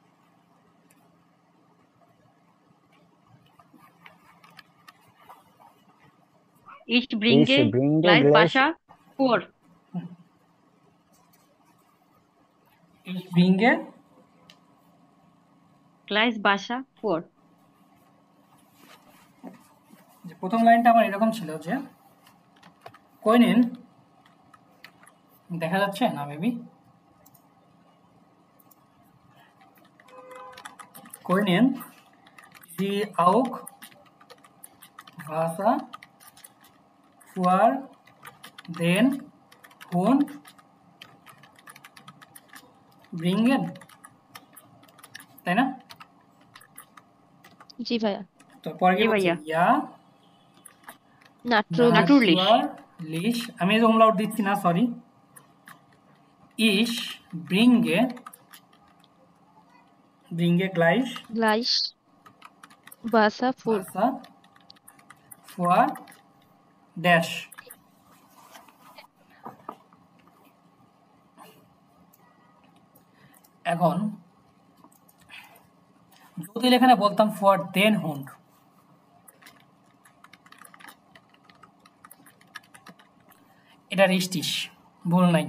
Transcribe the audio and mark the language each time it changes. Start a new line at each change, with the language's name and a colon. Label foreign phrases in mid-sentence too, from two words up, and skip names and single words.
German: Ich bringe gleich Wasser vor. Ich bringe gleich Wasser vor.
Bangla: যে প্রথম লাইনটা আমার এরকম ছিল যে কইনেন, দেখা যাচ্ছে না মেবি,
German: Können Sie auch Wasser für den Hund bringen,
Bangla: তাই না? জি ভাইয়া। তো পরে কি বলছি,
German: ja natürlich,
Bangla: আমি এই umlaut দিচ্ছি না, সরি।
German: Ich bringe gleich Wasser für dash।
Bangla: এখন যদি এখানে বলতাম
German: für den Hund,
Bangla: এটা রিস্টিশ, ভুল নাই।